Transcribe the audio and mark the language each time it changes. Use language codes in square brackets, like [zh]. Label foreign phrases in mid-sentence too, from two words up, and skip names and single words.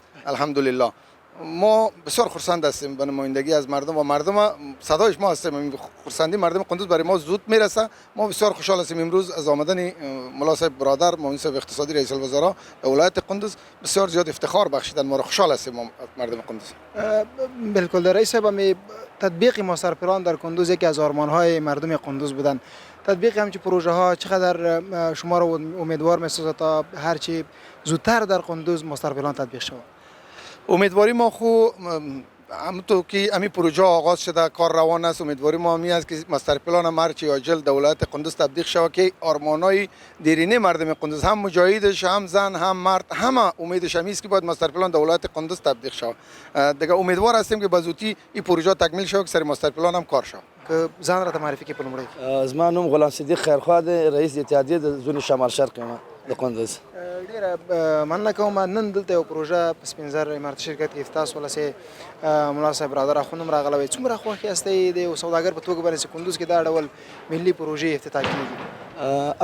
[fa] الحمدلله ما بسیار خرسند هستیم به نمایندگی از مردم و مردم صدایش ما هستیم. خرسندی مردم قندوز برای ما زود میرسه. ما بسیار خوشحال هستیم امروز از آمدن مولا صاحب برادر معاون صاحب اقتصادی رئیس الوزراء در ولایت قندوز بسیار زیاد افتخار بخشیدن. ما را خوشحال هستیم مردم قندوز. بالکل رئیس صاحب، تطبیق [en] master plan [fa] در قندوز یکی از آرمان‌های مردم قندوز بودن. تطبیق همچین پروژه ها چقدر شما را امیدوار می‌سازد تا هرچی زودتر در قندوز [en] master plan [fa] تطبیق شود؟ امیدواری ما خو همونطور که همین پروژه آغاز شده کار روان است. امیدواری ما همی است که [en] master plan [fa] هم هرچی عاجل در ولایت قندوز تطبیق شود که آرمانای دیرینه مردم قندوز هم مجاهدش هم زن هم مرد همه امیدش همی است که باید [en] master plan [fa] در ولایت قندوز تطبیق شود. دیگه امیدوار هستیم که بزودی این پروژه تکمیل شود که سر [en] master plan [fa] هم کار شود. [ps] که ځان راته معرفي کړئ په لومړی. زما نوم غلام صدیق خیرخوا دی، رئیس اتحادیې د زون شمال شرق یم د قندوز. ډیره مننه کوم. نن دلته یو پروژه په سپینزر اماراتي شرکت کې افتتاح شوله چې ملا صاحب برادر اخوند هم راغلی وی. څومره خوښ یاستئ د یو سوداګر په توګه باندې چې کندوز کې دا ډول ملي پروژې افتتاح کیږي؟